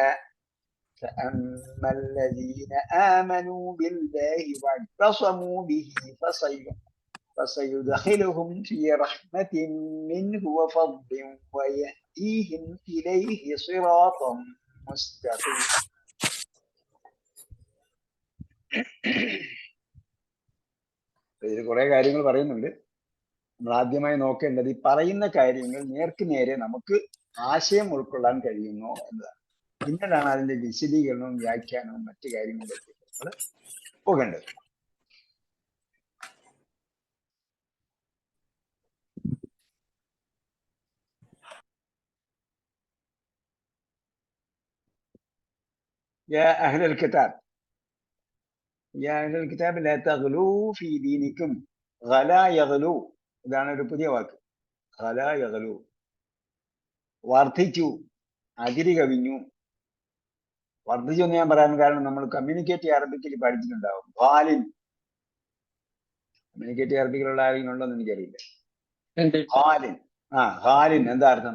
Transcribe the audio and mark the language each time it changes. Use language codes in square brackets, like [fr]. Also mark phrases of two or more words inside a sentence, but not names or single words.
[ar] فأما الذين آمنوا بالله واعتصموا به فسيدخلهم في رحمة منه وفضل ويهديهم إليه صراطا مستقيما. [ml] ഇതിൽ കുറെ കാര്യങ്ങൾ പറയുന്നുണ്ട്. നമ്മൾ ആദ്യമായി നോക്കേണ്ടത് ഈ പറയുന്ന കാര്യങ്ങൾ നേർക്ക് നേരെ നമുക്ക് ആശയം ഉൾക്കൊള്ളാൻ കഴിയുന്നോ എന്നതാണ്. പിന്നീടാണ് അതിന്റെ വിശദീകരണവും വ്യാഖ്യാനവും മറ്റു കാര്യങ്ങളിലേക്ക് നമ്മൾ പോകേണ്ടത്. [ar] يا أهل الكتاب لا تغلوا في دينكم. غلا يغلو [ml] ഇതാണ് ഒരു പുതിയ വാക്ക്. [ar] غلا يغلو [ml] വർദ്ധിച്ചു, അതിരി കവിഞ്ഞു. വർദ്ധിച്ചു എന്ന് ഞാൻ പറയാൻ കാരണം നമ്മൾ [en] communicate Arabic [ml] പഠിച്ചിട്ടുണ്ടാവും. ഖാലിൻ [en] communicate Arabic [ml] ആരെങ്കിലും ഉണ്ടോ എന്ന് എനിക്കറിയില്ല. [ar] غالٍ غالٍ [ml] എന്താ അർത്ഥം?